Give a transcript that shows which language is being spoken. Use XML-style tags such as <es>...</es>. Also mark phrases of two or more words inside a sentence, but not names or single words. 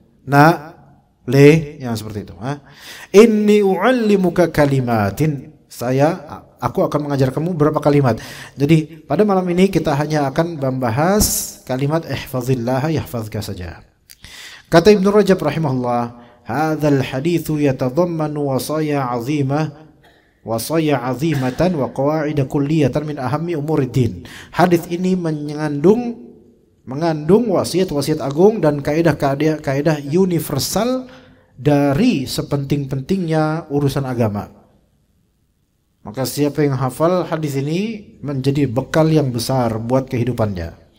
<id>Yang seperti itu.</id> <ar>إني أعلمك كلمات.</ar> <id>Aku akan mengajar kamu beberapa kalimat. Jadi pada malam ini kita hanya akan membahas kalimat</id> <ar>احفظ الله يحفظك</ar> <id>saja.</id> <ar>Kata Ibnu Rajab رحمه الله، هذا الحديث يتضمن وصايا عظيمة وقواعد كلية من أهم أمور الدين.</ar> <id>Hadis ini mengandung wasiat-wasiat agung dan kaidah-kaidah universal dari sepenting-pentingnya urusan agama. Maka siapa yang hafal hadis ini menjadi bekal yang besar buat kehidupannya.</id>